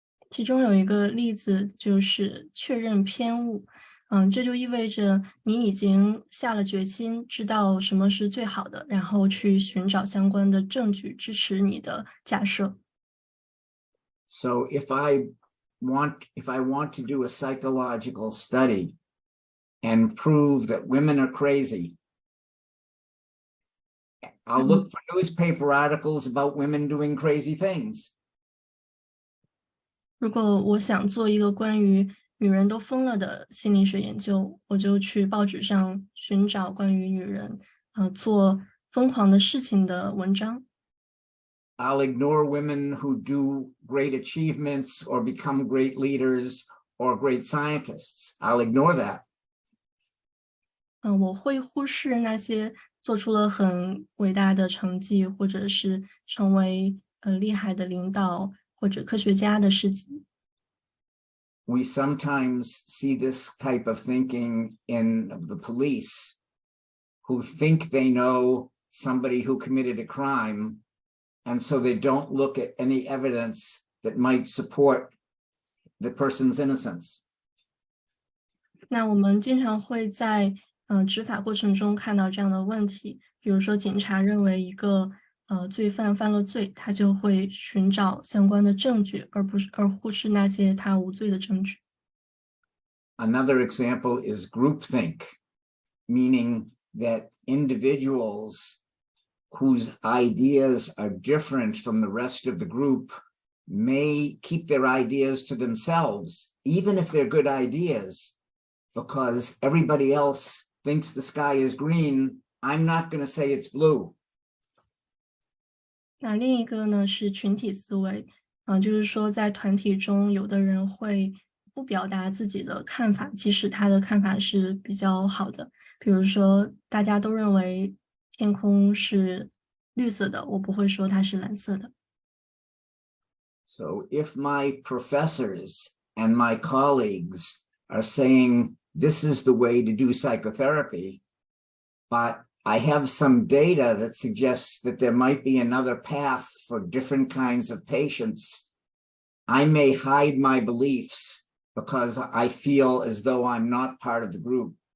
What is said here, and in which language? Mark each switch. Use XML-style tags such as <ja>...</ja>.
<zh>其中有一个例子就是确认偏误。这就意味着你已经下了决心，知道什么是最好的，然后去寻找相关的证据支持你的假设。</zh> <en>So if I want to do a psychological study and prove that women are crazy, I'll look for newspaper articles about women doing crazy things.</en> <zh>如果我想做一个关于女人都疯了的心理学研究，我就去报纸上寻找关于女人做疯狂的事情的文章。</zh> <en>I'll ignore women who do great achievements or become great leaders or great scientists. I'll ignore that.</en> <zh>我会忽视那些做出了很伟大的成绩，或者是成为厉害的领导或者科学家的事情。</zh> <en>We sometimes see this type of thinking in the police, who think they know somebody who committed a crime, and so they don't look at any evidence that might support the person's innocence.</en> <zh>那我们经常会在执法过程中看到这样的问题，比如说警察认为一个罪犯犯了罪，他就会寻找相关的证据，而忽视那些他无罪的证据。</zh> <en>Another example is groupthink, meaning that individuals whose ideas are different from the rest of the group may keep their ideas to themselves, even if they're good ideas, because everybody else thinks the sky is green. I'm not going to say it's blue.</en> <zh>那另一个呢是群体思维，就是说在团体中，有的人会不表达自己的看法，即使他的看法是比较好的。比如说，大家都认为天空是绿色的，我不会说它是蓝色的。</zh> <en>So if my professors and my colleagues are saying this is the way to do psychotherapy, but I have some data that suggests that there might be another path for different kinds of patients, I may hide my beliefs because I feel as though I'm not part of the group.</en>